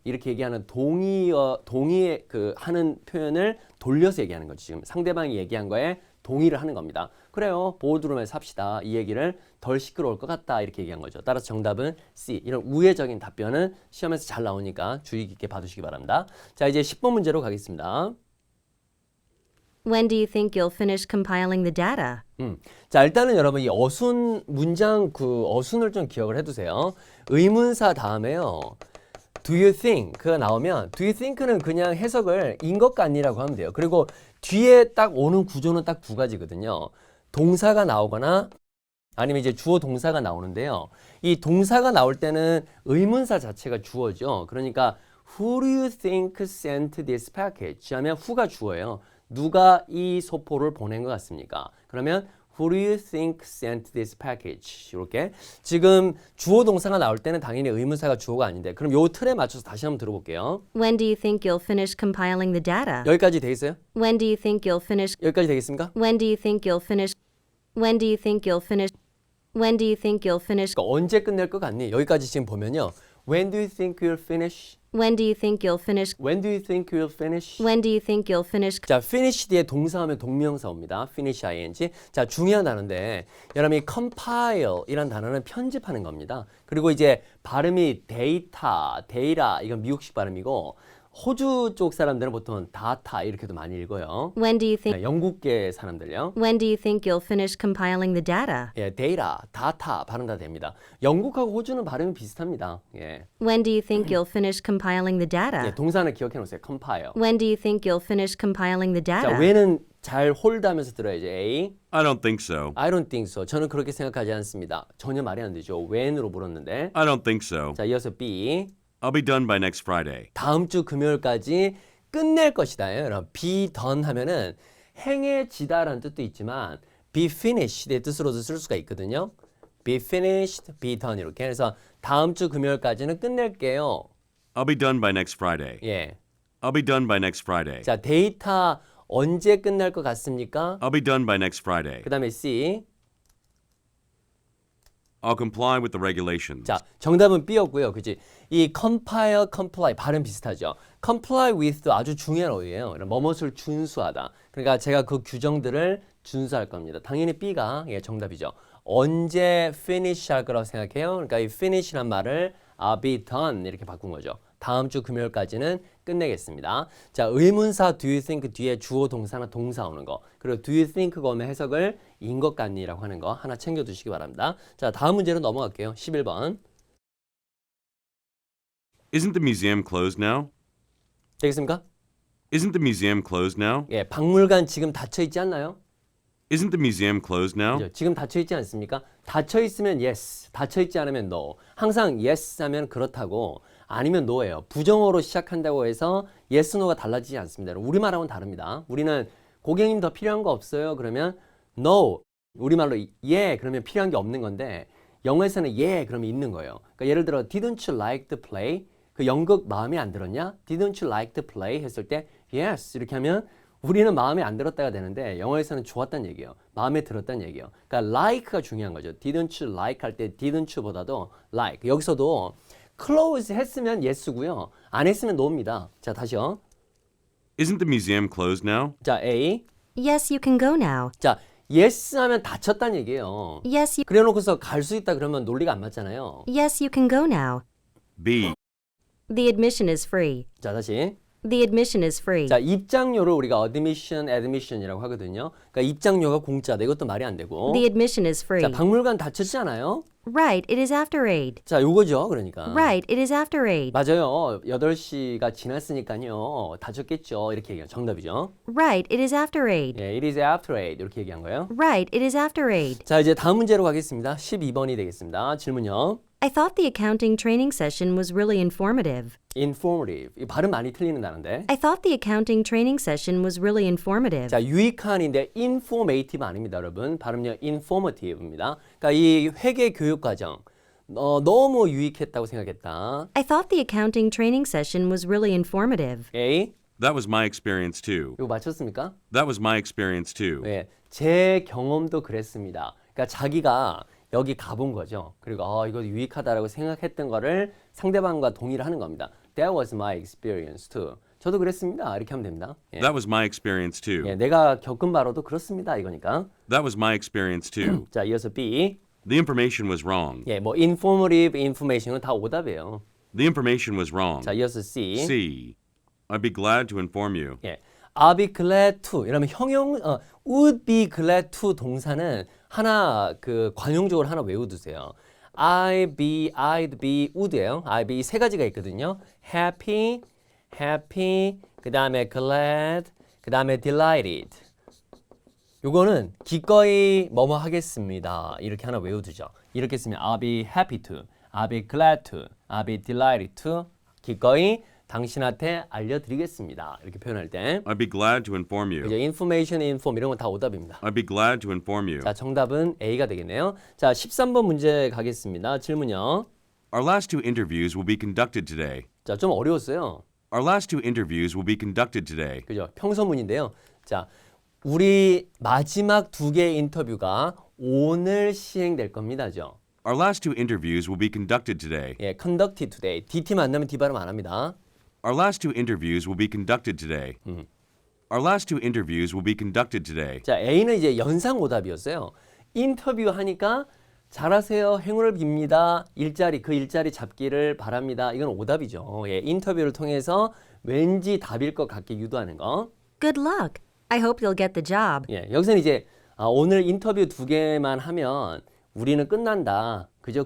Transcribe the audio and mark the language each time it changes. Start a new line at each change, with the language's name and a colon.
Korean: 이렇게 얘기하는 동의에 하는 표현을 돌려서 얘기하는 거죠. 지금 상대방이 얘기한 거에 동의를 하는 겁니다. 그래요. 보드룸에서 합시다. 이 얘기를 덜 시끄러울 것 같다. 이렇게 얘기한 거죠. 따라서 정답은 C. 이런 우회적인 답변은 시험에서 잘 나오니까 주의 깊게 봐두시기 바랍니다. 자, 이제 10번 문제로 가겠습니다.
English: When do you think you'll finish compiling the data?
Korean: 자, 일단은 여러분 이 어순 문장 그 어순을 좀 기억을 해두세요. 의문사 다음에요. do you think가 나오면 do you think는 그냥 해석을 인 것 같니라고 하면 돼요. 그리고 뒤에 딱 오는 구조는 딱 두 가지거든요. 동사가 나오거나 아니면 이제 주어 동사가 나오는데요. 이 동사가 나올 때는 의문사 자체가 주어죠. 그러니까
English: Who do you think sent this package?
Korean: 하면 who가 주어예요. 누가 이 소포를 보낸 것 같습니까?
English: 그러면 Who do you think sent this package?
Korean: 이렇게 지금 주어 동사가 나올 때는 당연히 의문사가 주어가 아닌데 그럼 요 틀에 맞춰서 다시 한번 들어볼게요.
English: When do you think you'll finish compiling the data?
Korean: 여기까지 돼 있어요?
English: When do you think you'll finish?
Korean: 여기까지 되겠습니까?
English: When do you think you'll finish? When do you think you'll finish? When do you think you'll finish?
Korean: 그러니까 언제 끝낼 것 같니? 여기까지 지금 보면요.
English: When do you think you'll finish? When do you think you'll finish? When do you think you'll finish? When do you think you'll finish?
Korean: 자, finish 뒤에 동사하면 동명사 옵니다.
English: finish ing.
Korean: 자, 중요한 단어인데 여러분이 compile 이란 단어는 편집하는 겁니다. 그리고 이제 발음이 데이터, 데이라 이건 미국식 발음이고 호주 쪽 사람들은 보통 다타 이렇게도 많이 읽어요.
English: When do you think?
Korean: 네, 영국계 사람들요.
English: When do you think you'll finish compiling the data?
Korean: 예, 데이라, 다타 발음 다 됩니다. 영국하고 호주는 발음이 비슷합니다. 예.
English: When do you think you'll finish compiling the
Korean: 예,
English: data?
Korean: 동사는 기억해 놓으세요.
English: compile. When do you think you'll finish compiling the
Korean: 자,
English: data?
Korean: 왜는 잘 홀드하면서 들어야죠.
English: A. I don't think so. I don't think so.
Korean: 저는 그렇게 생각하지 않습니다. 전혀 말이 안 되죠. when으로 물었는데.
English: I don't think so.
Korean: 자, 이어서 B.
English: I'll be done by next Friday.
Korean: 다음 주 금요일까지 끝낼 것이다. 여러분, be done 하면은 행해지다라는 뜻도 있지만 be finished의 뜻으로도 쓸 수가 있거든요. be finished, be done 이렇게 해서 다음 주 금요일까지는 끝낼게요.
English: I'll be done by next Friday.
Korean: 예.
English: I'll be done by next Friday.
Korean: 자, 데이터 언제 끝날 것 같습니까?
English: I'll be done by next Friday.
Korean: 그다음에 C.
English: I'll comply with the regulations.
Korean: 자, 정답은 B였고요. 그지? 이 compile, comply 발음 비슷하죠. comply with도 아주 중요한 어휘예요. 뭐뭇을 준수하다. 그러니까 제가 그 규정들을 준수할 겁니다. 당연히 B가 예, 정답이죠. 언제 finish 할 거라고 생각해요? 그러니까 이 finish란 말을 I'll be done 이렇게 바꾼 거죠. 다음 주 금요일까지는 끝내겠습니다. 자, 의문사 do you think 뒤에 주어 동사나 동사 오는 거. 그리고 do you think 오면 해석을 인 것 같니라고 하는 거 하나 챙겨 두시기 바랍니다. 자, 다음 문제로 넘어갈게요. 11번.
English: Isn't the museum closed now?
Korean: 되겠습니까?
English: Isn't the museum closed now?
Korean: 예, 박물관 지금 닫혀 있지 않나요?
English: Isn't the museum closed now?
Korean: 그죠? 지금 닫혀 있지 않습니까? 닫혀 있으면 yes, 닫혀 있지 않으면 no. 항상 yes 하면 그렇다고 아니면 no예요. 부정어로 시작한다고 해서 yes, no가 달라지지 않습니다. 우리말하고는 다릅니다. 우리는 고객님 더 필요한 거 없어요? 그러면 no. 우리말로 예, 그러면 필요한 게 없는 건데 영어에서는 예, 그러면 있는 거예요. 그러니까 예를 들어
English: didn't you like the play?
Korean: 그 연극 마음에 안 들었냐?
English: Didn't you like the play?
Korean: 했을 때 yes 이렇게 하면 우리는 마음에 안 들었다가 되는데 영어에서는 좋았다는 얘기예요. 마음에 들었다는 얘기예요. 그러니까 like가 중요한 거죠.
English: Didn't you like
Korean: 할 때
English: didn't you보다도 like.
Korean: 여기서도 close 했으면 yes고요. 안 했으면 no입니다. 자, 다시요.
English: Isn't the museum closed now?
Korean: 자, A.
English: Yes, you can go now.
Korean: 자, yes 하면 닫혔다는 얘기예요.
English: Yes, you.
Korean: 그래 놓고서 갈 수 있다 그러면 논리가 안 맞잖아요.
English: Yes, you can go now. B. The admission is free.
Korean: 자, 다시.
English: The admission is free.
Korean: 자, 입장료를 우리가 admission이라고 하거든요. 그러니까 입장료가 공짜다. 이것도 말이 안 되고.
English: The admission is free.
Korean: 자, 박물관 닫혔지 않아요?
English: Right, it is after 8.
Korean: 자, 요거죠. 그러니까.
English: Right, it is after 8.
Korean: 맞아요. 8시가 지났으니까요. 닫혔겠죠. 이렇게 얘기해요. 정답이죠.
English: Right, it is after 8. 예, it is after 8
Korean: 이렇게 얘기한 거예요.
English: Right, it is after 8.
Korean: 자, 이제 다음 문제로 가겠습니다. 12번이 되겠습니다. 질문요.
English: I thought the accounting training session was really informative. informative.
Korean: 이 발음 많이 틀리는 단어인데.
English: I thought the accounting training session was really informative.
Korean: 자, 유익한인데 informative 아닙니다, 여러분. 발음요 informative입니다. 그러니까 이 회계 교육 과정 너무 유익했다고 생각했다.
English: I thought the accounting training session was really informative. A. That was my experience too.
Korean: 이거 맞췄습니까?
English: That was my experience too.
Korean: 네, 제 경험도 그랬습니다. 그러니까 자기가 여기 가본 거죠. 그리고 이거 유익하다라고 생각했던 거를 상대방과 동의를 하는 겁니다.
English: That was my experience too.
Korean: 저도 그랬습니다. 이렇게 하면 됩니다. 예.
English: That was my experience too.
Korean: 예, 내가 겪은 바로도 그렇습니다. 이거니까.
English: That was my experience too.
Korean: 자, 이어서 B.
English: The information was wrong.
Korean: 예, 뭐 informative information은 다 오답이에요.
English: The information was wrong.
Korean: 자, 이어서 C.
English: C. I'd be glad to inform you. 예. I'll be glad to.
Korean: 이러면 would be glad to 동사는 하나 그 관용적으로 하나 외워두세요. I be, I'd be, would예요. I be 세 가지가 있거든요. happy, happy, 그 다음에 glad, 그 다음에 delighted. 요거는 기꺼이 뭐뭐 하겠습니다. 이렇게 하나 외워두죠. 이렇게 쓰면
English: I'll be happy to, I'll be glad to, I'll be delighted to.
Korean: 기꺼이 당신한테 알려드리겠습니다. 이렇게 표현할 때.
English: I'd be glad to inform you.
Korean: 그죠? information, inform 이런 건 다 오답입니다.
English: I'd be glad to inform you.
Korean: 자, 정답은 A가 되겠네요. 자, 13번 문제 가겠습니다. 질문요.
English: Our last two interviews will be conducted today.
Korean: 자, 좀 어려웠어요.
English: Our last two interviews will be conducted today.
Korean: 그죠? 평서문인데요. 자, 우리 마지막 두 개의 인터뷰가 오늘 시행될 겁니다죠.
English: Our last two interviews will be conducted today. 예, conducted today.
Korean: DT 만나면 D 발음 안 합니다.
English: Our last two interviews will be conducted today. Our last two interviews will be conducted today.
Korean: 자, A는 이제 연상 오답이었어요. 인터뷰 하니까 잘하세요. 행운을 빕니다. 일자리, 그 일자리 잡기를 바랍니다. 이건 오답이죠. 예, 인터뷰를 통해서 왠지 답일 것 같게 유도하는 거.
English: Good luck. I hope you'll get the job.
Korean: 예, 여기서는 이제 오늘 인터뷰 두 개만 하면 우리는 끝난다. 그죠?